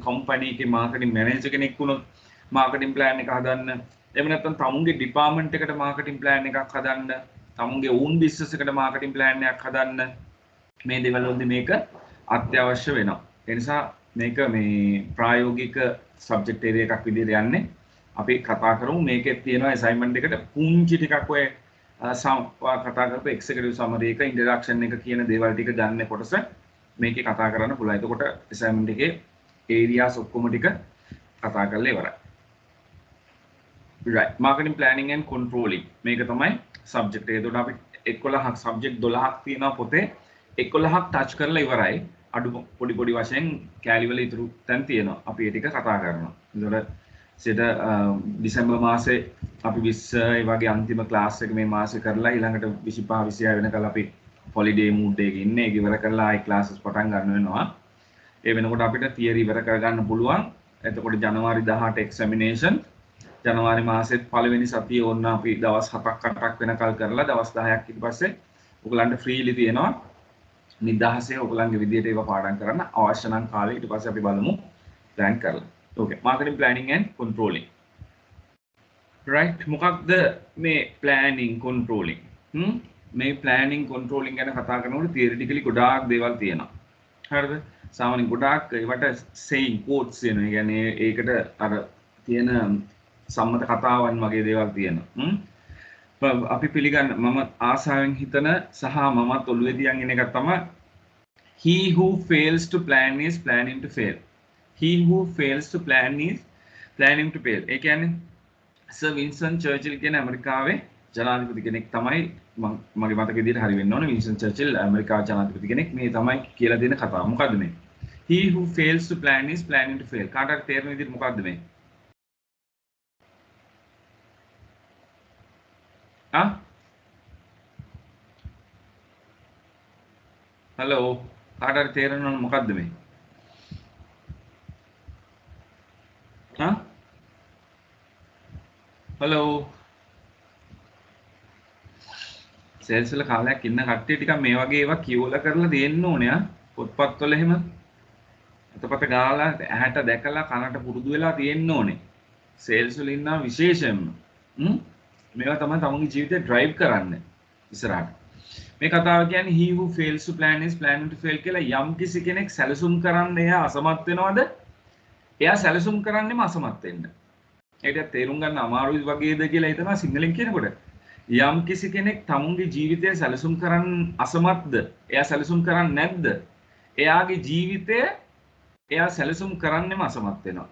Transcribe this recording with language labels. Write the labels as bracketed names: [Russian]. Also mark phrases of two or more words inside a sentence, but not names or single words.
[Sinhala] කම්පැනි එකේ [English] marketing manager [Sinhala] කෙනෙක් වුණොත් [English] marketing plan [Sinhala] එක හදන්න එහෙම නැත්නම් තමුන්ගේ ඩිපාර්ට්මන්ට් එකට [English] marketing plan [Sinhala] එකක් හදන්න තමුන්ගේ [English] own business [Sinhala] එකට [English] marketing plan [Sinhala] එකක් හදන්න මේ දේවල් වලදී මේක අත්‍යවශ්‍ය වෙනවා ඒ නිසා මේක මේ ප්‍රායෝගික [English] subject area [Sinhala] එකක් විදිහට යන්නේ අපි කතා කරමු මේකේ තියෙනවා assignment එකට පුංචි ටිකක් ඔය කතා කරපු [English] executive summary [Sinhala] එක ඉන්ට්‍රොඩක්ෂන් එක කියන දේවල් ටික ගන්න කොටස මේකේ කතා කරන්න පුළුවන්. එතකොට assignment එකේ areas ඔක්කොම ටික කතා කරලා ඉවරයි. [English] right marketing planning and controlling [Sinhala] මේක තමයි [English] subject එක. [Sinhala] එතකොට අපි 11ක් subject 12ක් තියෙනවා පොතේ 11ක් touch කරලා ඉවරයි. අඩු පොඩි වශයෙන් කැලි වල ඉතුරු තැන් තියෙනවා. අපි ඒ ටික කතා කරනවා. එතකොට සිට දෙසැම්බර් මාසේ අපි 20 ඒ වගේ අන්තිම ක්ලාස් එක මේ මාසේ කරලා ඊළඟට 25 26 වෙනකල් අපි [English] holiday mood [Sinhala] එකේ ඉන්නේ. ඒක ඉවර කරලා ආයි ක්ලාසස් පටන් ගන්න වෙනවා. ඒ වෙනකොට අපිට තියරි ඉවර කරගන්න පුළුවන්. එතකොට ජනවාරි 18 එක්සැමිනේෂන්. ජනවාරි මාසෙත් පළවෙනි සතියේ ඕන්න අපි දවස් 7ක් 8ක් වෙනකල් කරලා දවස් 10ක් ඊට පස්සේ ඔයගලන්ට ෆ්‍රීලි තියෙනවා. නිදහසේ ඔයගලන්ගේ විදියට ඒවා පාඩම් කරන්න අවශ්‍ය නම් කාලේ ඊට පස්සේ අපි බලමු ප්ලෑන් කරලා. [English] Okay, marketing planning and controlling. Right, [Sinhala] මොකක්ද මේ [English] planning controlling? [Sinhala] මේ [English] planning controlling [Sinhala] ගැන කතා කරනකොට theoretically ගොඩාක් දේවල් තියෙනවා. හරිද? සාමාන්‍යයෙන් ගොඩාක් ඒවට [English] saying quotes [Sinhala] තියෙනවා. ඒ කියන්නේ ඒකට අර තියෙන සම්මත කතාවන් වගේ දේවල් තියෙනවා. අපි පිළිගන්න මම ආසාවෙන් හිතන සහ මමත් ඔළුවේ තියන් ඉන්න එකක් තමයි [English] he who fails to plan is planning to fail. He who fails to plan is planning to fail. [Sinhala] ඒ කියන්නේ සර් වින්ස්ටන් චර්චිල් කියන ඇමරිකාවේ ජනාධිපති කෙනෙක් තමයි මගේ මතක විදිහට හරි වෙන්න ඕනේ වින්ස්ටන් චර්චිල් ඇමරිකාවේ ජනාධිපති කෙනෙක් මේ තමයි කියලා දෙන කතාව. මොකද්ද මේ? [English] He who fails to plan is planning to fail. [Sinhala] කාටද තේරෙන විදිහට මොකද්ද මේ? [English] Hello. [Sinhala] කාට හරි තේරෙනවද මොකද්ද මේ? හා? හලෝ. සේල්ස් වල කාලයක් ඉන්න කට්ටිය ටිකක් මේ වගේ ඒවා කියවලා කරලා දෙන්න ඕනේ ආ. පොත්පත්වල එහෙම අතපත ගාලා ඇහැට දැකලා කනට පුරුදු වෙලා තියෙන්න ඕනේ. සේල්ස් වල ඉන්නා විශේෂයෙන්ම. මේවා තමයි තමන්ගේ ජීවිතේ ඩ්‍රයිව් කරන්නේ ඉස්සරහට. මේ කතාව කියන්නේ [English] he who fails to plan is planning to fail [Sinhala] කියලා යම් කිසි කෙනෙක් සැලසුම් කරන්න එයා අසමත් වෙනවද? එයා සැලසුම් කරන්නේම අසමත් වෙන්න. ඒකට තේරුම් ගන්න අමාරුයි වගේද කියලා හිතනවා සිංහලෙන් කියනකොට. යම් කිසි කෙනෙක් තමුන්ගේ ජීවිතය සැලසුම් කරන්න අසමත්ද? එයා සැලසුම් කරන්නේ නැද්ද? එයාගේ ජීවිතය එයා සැලසුම් කරන්නේම අසමත් වෙනවා.